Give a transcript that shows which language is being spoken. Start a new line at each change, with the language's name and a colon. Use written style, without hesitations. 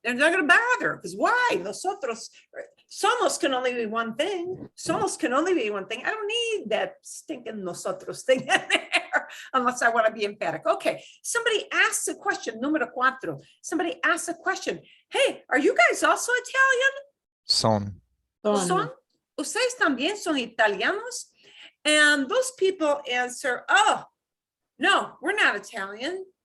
English: They're not going to bother, because why? Nosotros, somos can only be one thing. Somos can only be one thing. I don't need that stinking nosotros thing in there, unless I want to be emphatic. Okay, somebody asks a question, número 4. Somebody asks a question. Hey, are you guys also Italian?
Spanish: Son. ¿Son? ¿Ustedes también son italianos?
English: And those people answer, oh, no, we're not Italian.